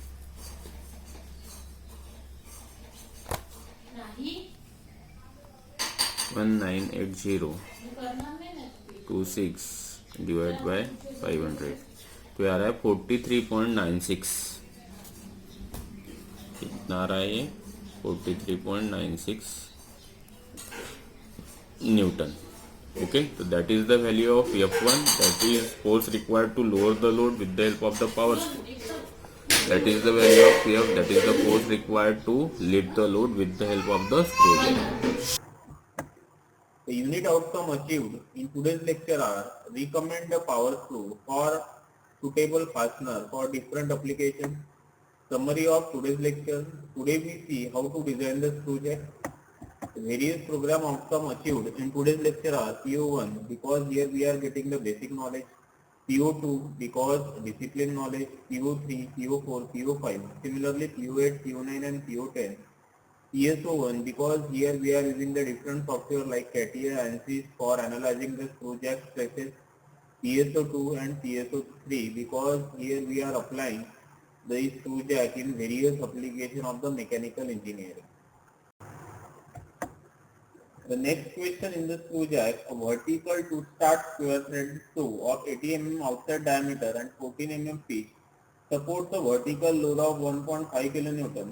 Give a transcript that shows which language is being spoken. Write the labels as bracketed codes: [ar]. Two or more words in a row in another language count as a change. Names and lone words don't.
[hi] 1980.26 [en] divide by [hi] 500 तो आ रहा है 43.96 कितना आ रहा है ये 43.96 [en] न्यूटन okay so that is the value of F1 that is force required to lower the load with the help of the power screw that is the value of F that is the force required to lift the load with the help of the screw jack. The unit outcome achieved in today's lecture are recommend a power screw for suitable fastener for different applications. Summary of today's lecture. Today we see how to design the screw jack. Various program outcome achieved in today's lecture are PO1 because here we are getting the basic knowledge, PO2 because discipline knowledge, PO3, PO4, PO5, similarly PO8, PO9 and PO10. PSO1 because here we are using the different software like CATIA, ANSYS for analyzing the screw jack stresses. PSO2 and PSO3 because here we are applying the screw jack in various application of the mechanical engineering. The next question in the screw jack, a vertical to start square threaded screw of 80 mm outside diameter and 14 mm pitch supports a vertical load of 1.5 kN.